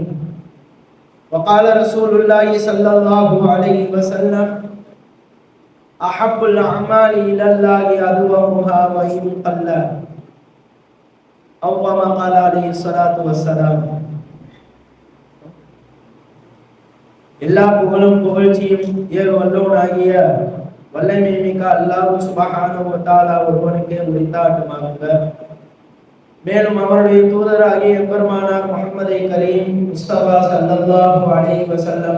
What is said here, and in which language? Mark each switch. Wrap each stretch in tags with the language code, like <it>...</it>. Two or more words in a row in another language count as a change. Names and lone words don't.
<ar>وقال رسول الله صلى الله عليه وسلم أحب الأعمال إلى الله أدومها وإن قل أو كما قال عليه الصلاة والسلام.</ar> <ta>எல்லா புகழும் புகழ்ச்சியும் ஏக வல்லவனாகிய வல்லமை மிக்க</ta> <ar>الله سبحانه وتعالى</ar> <ta>ஒருவனுக்கே உரித்தாட்டுமாக. மேலும் அவருடைய தூதராகிய பெருமானார் முஹம்மதை கரீம் முஸ்தபா</ta> <ar>صلى الله عليه وسلم</ar>